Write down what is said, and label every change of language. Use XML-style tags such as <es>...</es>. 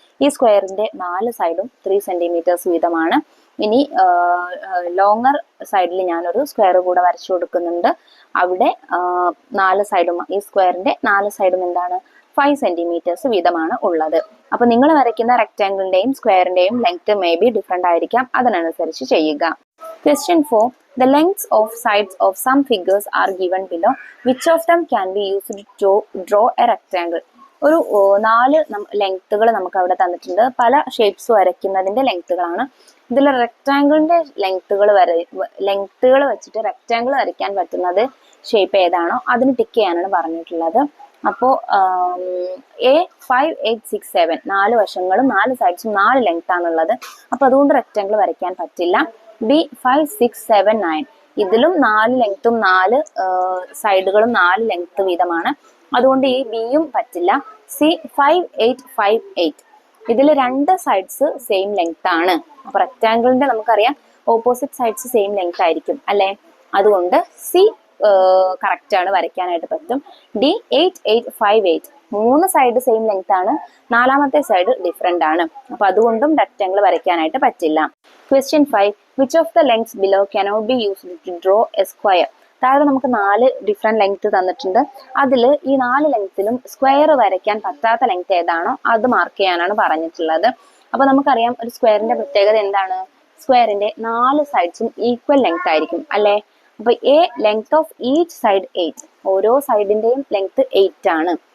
<ml>ഈ സ്ക്വയറിന്റെ 4 സൈഡും 3 സെന്റിമീറ്റേഴ്സ് വീതമാണ്. ഇനി ലോങ്ങർ സൈഡിൽ ഞാനൊരു സ്ക്വയർ കൂടെ വരച്ചു കൊടുക്കുന്നുണ്ട്. അവിടെ 4 സൈഡും, ഈ സ്ക്വയറിന്റെ 4 സൈഡും എന്താണ്? 5 സെന്റിമീറ്റേഴ്സ് വീതമാണ് ഉള്ളത്. അപ്പൊ നിങ്ങൾ വരയ്ക്കുന്ന റെക്റ്റാങ്കിളിന്റെയും സ്ക്വയറിന്റെയും ലെങ്ത് മേ ബി ഡിഫറെന്റ് ആയിരിക്കാം. അതിനനുസരിച്ച് ചെയ്യുക. Question 4.</ml> <en>The lengths of sides of some figures are given below. Which of them can be used to draw a rectangle?</en> <ml>ഒരു 4 ലെങ്ത്തുകൾ നമുക്ക് അവിടെ തന്നിട്ടുണ്ട്. പല ഷേപ്സ് വരയ്ക്കുന്നതിന്റെ ലെങ്ത്തുകളാണ്. ഇതിൽ റെക്റ്റാങ്കിളിന്റെ ലെങ്ത്തുകൾ വെച്ചിട്ട് റെക്റ്റാങ്കിൾ വരയ്ക്കാൻ പറ്റുന്നത് ഷേപ്പ് ഏതാണോ അതിന് ടിക്ക് ചെയ്യാനാണ് പറഞ്ഞിട്ടുള്ളത്. അപ്പോൾ A5, 8, 6, 7 4 വശങ്ങളും 4 സൈഡ്സും 4 ലെങ്ത് ആണുള്ളത്. അപ്പൊ അതുകൊണ്ട് റെക്റ്റാങ്കിൾ വരയ്ക്കാൻ പറ്റില്ല. B5, 6, 7, 9 ഇതിലും 4 ലെങ്ത്തും 4 സൈഡുകളും 4 ലെങ്ത് വീതമാണ്. അതുകൊണ്ട് ഈ ബിയും പറ്റില്ല. C5, 8, 5, 8 ഇതിൽ 2 സൈഡ്സ് സെയിം ലെങ്ത് ആണ്. അപ്പൊ റെക്റ്റാങ്കിളിന്റെ നമുക്കറിയാം ഓപ്പോസിറ്റ് സൈഡ്സ് സെയിം ലെങ്ത് ആയിരിക്കും അല്ലെ? അതുകൊണ്ട് സി കറക്റ്റ് ആണ്, വരയ്ക്കാനായിട്ട് പറ്റും. D8, 8, 5, 8 3 സൈഡ് സെയിം ലെങ്ത് ആണ്, 4ാമത്തെ സൈഡ് ഡിഫറെന്റ് ആണ്. അപ്പൊ അതുകൊണ്ടും റെക്റ്റാങ്കിൾ വരയ്ക്കാനായിട്ട് പറ്റില്ല.</ml> <en>Question 5. Which of the lengths below cannot be used to draw a square?</en> <ml>താഴെ നമുക്ക് 4 ഡിഫറെന്റ് ലെങ്ത് തന്നിട്ടുണ്ട്. അതിൽ ഈ 4 ലെങ്ത്തിലും സ്ക്വയർ വരയ്ക്കാൻ പറ്റാത്ത ലെങ്ത് ഏതാണോ അത് മാർക്ക് ചെയ്യാനാണ് പറഞ്ഞിട്ടുള്ളത്. അപ്പൊ നമുക്കറിയാം ഒരു സ്ക്വയറിന്റെ പ്രത്യേകത എന്താണ്? സ്ക്വയറിന്റെ 4 സൈഡ്സും ഈക്വൽ ലെങ്ത് ആയിരിക്കും അല്ലെ? അപ്പൊ</ml> <en>length of each side 8,</en> <ml>ഓരോ സൈഡിന്റെയും ലെങ്ത് 8 ആണ്.</ml>